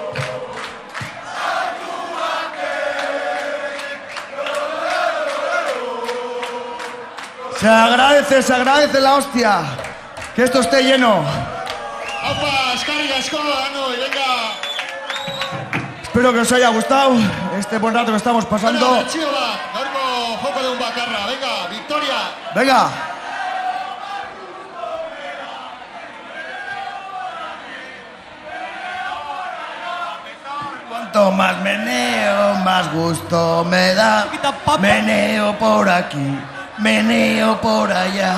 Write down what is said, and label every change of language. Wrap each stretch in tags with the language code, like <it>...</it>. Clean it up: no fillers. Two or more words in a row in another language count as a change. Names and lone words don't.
<es>Se agradece la hostia. Que esto esté lleno. ¡Opa! ¡Escarga, escoba! ¡No! Y venga. Espero que os haya gustado este buen rato que estamos pasando.</es> <eu>Bueno, bertsio bat, gaurko joko deun bakarra.</eu> <es>Venga, Victoria. Venga. Cuanto más meneo, más gusto me da. Meneo por aquí, meneo por allá.</es>